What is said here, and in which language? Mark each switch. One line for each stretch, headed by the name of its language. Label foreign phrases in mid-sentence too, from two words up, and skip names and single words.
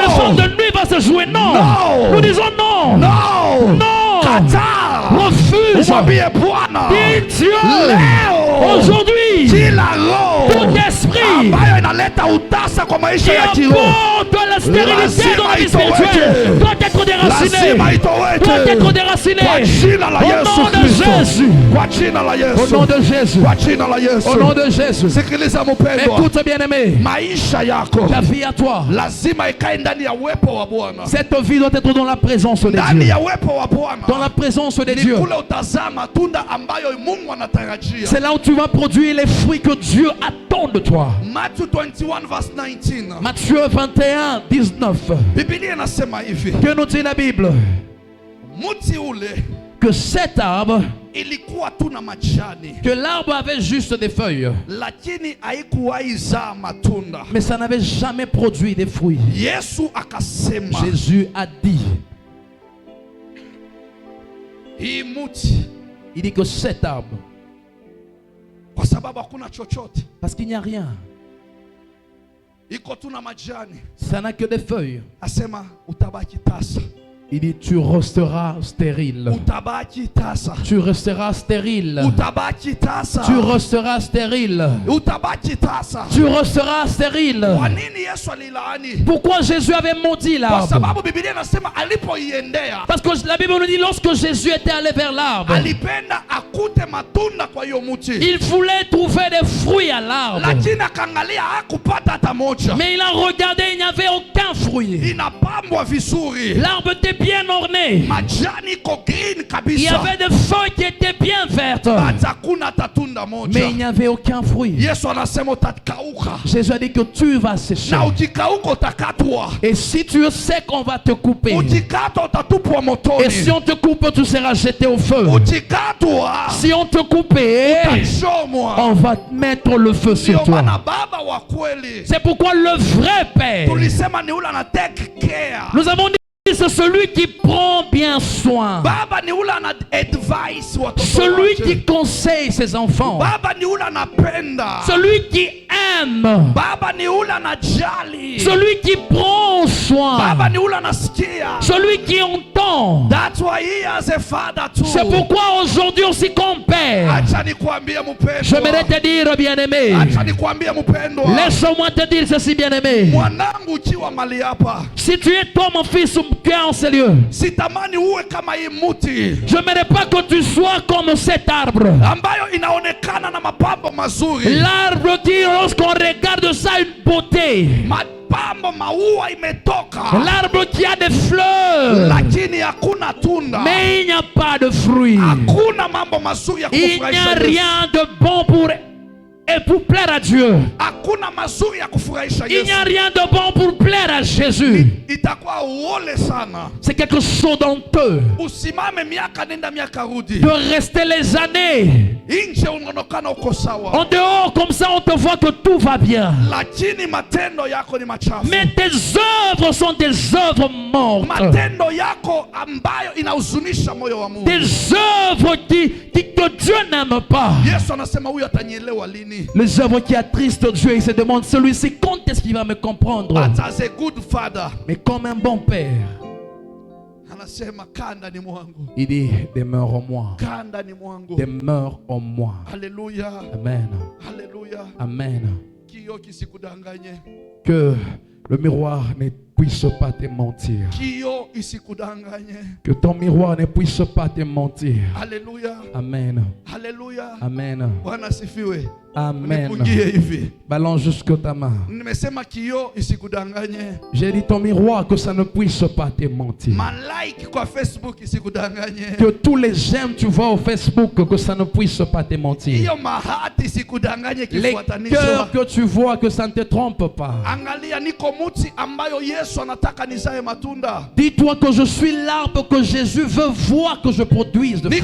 French: Non. femmes de nuit vont se jouer. Non. Non. Nous disons non. No, Non.
Swahili: kataa,
French: Refuse.
Swahili: umwambie Bwana
French: Dis Dieu.
Swahili: leo
French: Aujourd'hui,
Swahili: kila roho
French: tout esprit
Swahili: ambayo inaleta utasa kwa maisha
French: qui
Swahili: ya kiroho
French: apporte la stérilité dans la vie spirituelle doit être déraciné.
Swahili: lazima itoweke
French: Doit être déraciné.
Swahili: kwa jina la
French: Au
Swahili: Yesu
French: nom de
Swahili: Kristo,
French: Jésus.
Swahili: kwa jina la
French: Au
Swahili: Yesu,
French: nom de Jésus.
Swahili: kwa jina la Yesu.
French: Au nom de Jésus.
Swahili: Sikiliza mpendwa,
French: Écoute bien aimé.
Swahili: maisha yako
French: Ta vie à toi.
Swahili: lazima ikae ndani ya uwepo wa Bwana,
French: Cette vie doit être dans la présence de
Swahili: ndani
French: Dieu.
Swahili: ya uwepo wa
French: Dans la
Swahili: Bwana
French: présence de
Swahili: ni
French: Dieu.
Swahili: kule utazaa matunda ambayo Mungu anatarajia.
French: C'est là où tu vas produire les fruits que Dieu attend de toi.
English: Matthew 21 verse 19.
French: Matthieu 21, 19.
Swahili: Biblia inasema hivi,
French: Que nous dit la Bible?
Swahili: mti ule
French: que cet arbre,
Swahili: ilikuwa tu na majani,
French: que l'arbre avait juste des feuilles,
Swahili: lakini haikuwahi zaa matunda.
French: mais ça n'avait jamais produit des fruits.
Swahili: Yesu akasema,
French: Jésus a dit,
Swahili: hii muti,
French: il dit que cet arbre,
Swahili: kwa sababu hakuna chochote,
French: parce qu'il n'y a rien,
Swahili: iko tu na majani,
French: ça n'a que des feuilles.
Swahili: asema utabaki tasa,
French: Il dit, tu resteras stérile.
Swahili: utabaki tasa,
French: Tu resteras stérile.
Swahili: utabaki tasa,
French: Tu resteras stérile.
Swahili: utabaki tasa.
French: Tu resteras stérile.
Swahili: Kwa nini Yesu alilaani?
French: Pourquoi Jésus avait maudit
Swahili: Kwa
French: l'arbre?
Swahili: sababu Biblia inasema alipoiendea,
French: Parce que la Bible nous dit, lorsque Jésus était allé vers l'arbre,
Swahili: alipenda akute matunda kwa hiyo mti,
French: il voulait trouver des fruits à l'arbre.
Swahili: lakini akaangalia hakupata hata moja.
French: Mais il a regardé, il n'y avait aucun fruit.
Swahili: Inapambwa vizuri,
French: L'arbre était bien orné.
Swahili: majani iko green
French: Il y
Swahili: kabisa,
French: avait des feuilles qui étaient bien vertes.
Swahili: hata hakuna hata tunda
French: Mais il
Swahili: moja.
French: n'y avait aucun fruit.
Swahili: Yesu anasema utakauka,
French: Jésus a dit que tu vas sécher.
Swahili: na ukikauka utakatwa,
French: Et si tu sais qu'on va te couper,
Swahili: ukikatwa utatupwa
French: et si
Swahili: motoni,
French: on te coupe, tu seras jeté au feu.
Swahili: ukikatwa
French: Si on te coupe,
Swahili: utachomwa.
French: on va mettre le feu sur
Swahili: Ndio
French: toi.
Swahili: maana baba wa kweli
French: C'est pourquoi le vrai Père,
Swahili: tulisema ni ule ana
English: take care.
French: nous avons dit, c'est celui qui prend bien soin.
Swahili: Baba ni ule ana advise watoto
French: Celui
Swahili: wake.
French: qui conseille ses enfants.
Swahili: Baba ni ule anapenda.
French: Celui qui aime.
Swahili: Baba ni ule anajali.
French: Celui qui prend soin.
Swahili: Baba ni ule anasikia.
French: Celui qui entend.
English: That's why he has a father too.
French: C'est pourquoi aujourd'hui aussi comme Père,
Swahili: Acha nikwambie
French: je voudrais
Swahili: mpendwa.
French: te dire, bien-aimé,
Swahili: Acha nikwambie mpendwa.
French: laisse-moi te dire ceci, bien-aimé.
Swahili: Mwanangu ukiwa mali hapa,
French: Si tu es toi, mon fils, qui est en ces lieux,
Swahili: sitamani uwe kama hii muti
French: je ne voudrais pas que tu sois comme cet arbre.
Swahili: ambayo inaonekana na mapambo mazuri.
French: L'arbre qui, lorsqu'on regarde ça, une beauté.
Swahili: Mapambo maua imetoka,
French: L'arbre qui a des fleurs,
Swahili: lakini hakuna tunda.
French: mais il n'y a pas de fruits.
Swahili: Hakuna mambo mazuri ya
French: Il n'y a
Swahili: kufurahisha Yesu.
French: rien de bon et pour plaire à Dieu.
Swahili: Hakuna mazuri ya kufurahisha
French: Il n'y a
Swahili: Yesu.
French: rien de bon pour plaire à Jésus.
Swahili: Itakuwa uole sana.
French: C'est quelque chose d'honteux
Swahili: Usimame miaka nenda miaka rudi,
French: de rester les années
Swahili: nje unaonekana uko
French: en
Swahili: sawa,
French: dehors, comme ça on te voit que tout va bien.
Swahili: lakini matendo yako ni machafu.
French: Mais tes œuvres sont des œuvres mortes.
Swahili: Matendo yako ambayo inahuzunisha moyo wa Mungu.
French: Des œuvres que Dieu n'aime pas.
Swahili: Yesu anasema huyu atanielewa lini?
French: Les œuvres qui attristent Dieu, il se demande celui-ci quand est-ce qu'il va me comprendre.
English: But as a good father,
French: Mais comme un bon père,
Swahili: anasema kaa ndani mwangu,
French: il dit demeure en moi.
Swahili: kaa ndani mwangu.
French: Demeure en moi.
Swahili: Haleluya,
French: Amen.
Swahili: haleluya.
French: Amen.
Swahili: Kioo kisikudanganye,
French: Que le miroir ne puisse pas te mentir.
Swahili: kioo isikudanganye.
French: Que ton miroir ne puisse pas te mentir.
Swahili: Haleluya,
French: Amen.
Swahili: haleluya.
French: Amen.
Swahili: Bwana asifiwe.
French: Amen.
Swahili: Nipungie hivi,
French: Balance jusqu'à ta main.
Swahili: nimesema kioo isikudanganye.
French: J'ai dit ton miroir que ça ne puisse pas te mentir.
Swahili: Malike kwa Facebook isikudanganye.
French: Que tous les j'aime tu vois au Facebook, que ça ne puisse pas te mentir.
Swahili: Hiyo mahati isikudanganye
French: Les
Swahili: kifuatanisho.
French: cœurs que tu vois, que ça ne te trompe pas.
Swahili: Angalia, niko muti ambayo Yesu anataka nizae matunda.
French: Dis-toi que je suis l'arbre que Jésus veut voir que je produise de